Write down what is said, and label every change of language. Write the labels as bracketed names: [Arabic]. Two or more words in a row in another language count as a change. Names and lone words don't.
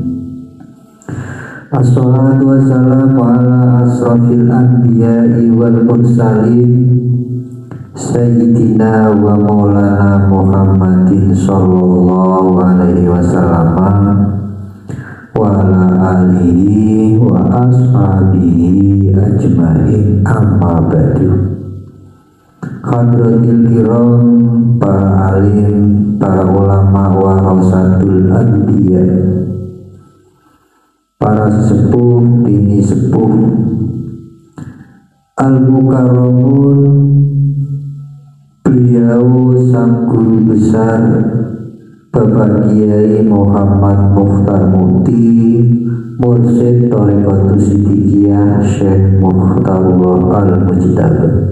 [Arabic] الصلاة والسلام على أشرف الأنبياء والمرسلين سيدنا ومولانا محمد صلى الله عليه وسلم وعلى آله وأصحابه أجمعين، أما بعد. حضرات الكرام, [Indonesian] para alim, para ulama [Arabic] ورثة الأنبياء, [Indonesian] para sesepuh, bini sepuh, [Arabic] المكرمون, [Indonesian] beliau sang guru besar Bapak Kiai Muhammad Mukhtar Mukti, Mursyid Thariqatus Siddiqiyah Syekh Mukhtarullah Al-Mujtaba,